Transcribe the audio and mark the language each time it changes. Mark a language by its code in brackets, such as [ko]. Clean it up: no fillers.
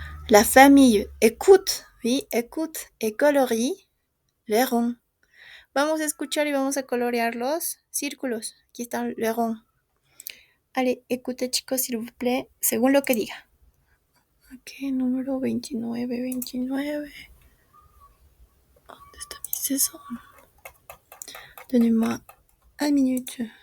[fr] La famille écoute, oui, écoute et colorie les ronds. [es] Vamos a escuchar y vamos a colorear los círculos. Aquí están les ronds. [fr] Allez, écoutez, chicos, s'il vous plaît, [es] según lo que diga. Ok, número 29, 29. ¿Dónde está mi saison? [fr] Donnez-moi une minute.